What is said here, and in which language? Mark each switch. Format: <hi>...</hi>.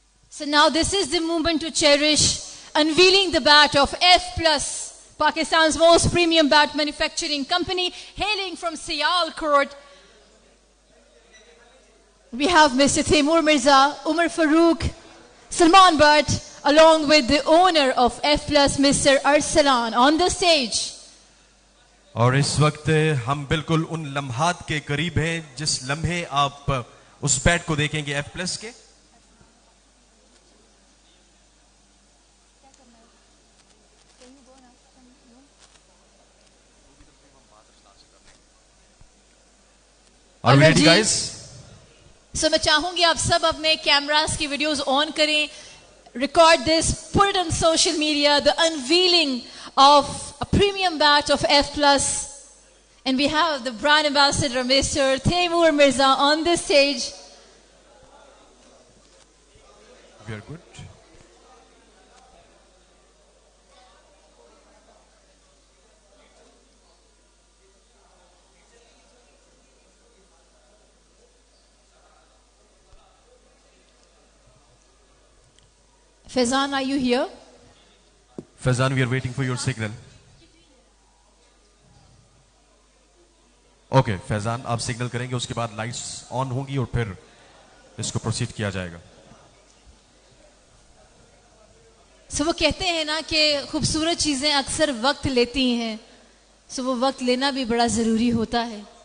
<en>So now this is the moment to cherish unveiling the bat of F+, Pakistan's most premium bat manufacturing company, hailing from Sialkot. We have Mr. Taimur Mirza, Umar Farooq, Salman Butt, along with the owner of F+, Mr. Arsalan, on the stage.</en> <ur>اور اس وقت ہم بالکل ان لمحات کے قریب ہیں جس لمحے آپ اس بیٹ کو دیکھیں گے F+ کے.</ur> <en>Are we ready, guys?</en> <ur>So میں چاہوں گی آپ سب اپنے کیمراز کی ویڈیوز آن کریں.</ur> <en>Record this, put it on social media, the unveiling of a premium bat of F+. And we have the brand ambassador, Mr. Taimur Mirza, on the stage. We are good. Faizan, are you here? Faizan, we are waiting for your signal.</en> <ur>Okay, Faizan, آپ signal کریں گے, اس کے بعد lights on ہوں گی اور پھر اس کو پروسیڈ کیا جائے گا. وہ کہتے ہیں نا کہ خوبصورت چیزیں اکثر وقت لیتی ہیں. وہ وقت لینا بھی بڑا ضروری ہوتا ہے.</ur>